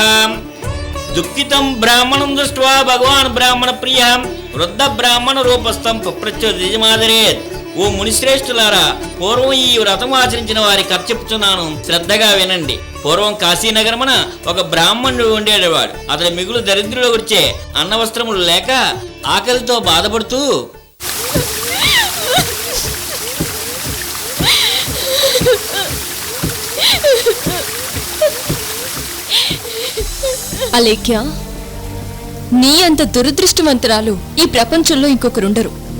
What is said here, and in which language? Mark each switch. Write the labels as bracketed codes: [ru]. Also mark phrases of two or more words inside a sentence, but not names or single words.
[sa] दुःखितं ब्राह्मणं दृष्ट्वा भगवान् ब्राह्मण प्रियः वृद्ध ब्राह्मण रूपस्थं पप्रच्युतिमादरेत्। [te] ఓ మునిశ్రేష్ఠులారా, పూర్వం ఈ వ్రతం ఆచరించిన వారి కథ చెప్తున్నాను, శ్రద్ధగా వినండి. పూర్వం కాశీనగరమున ఒక బ్రాహ్మణుడు ఉండేవాడు. అతని మిగులు దరిద్రులు వచ్చే అన్నవస్త్రములు లేక ఆకలితో బాధపడుతూ అలేఖ్య, నీ అంత దురదృష్టవంతురాలు ఈ ప్రపంచంలో ఇంకొకరుండరు.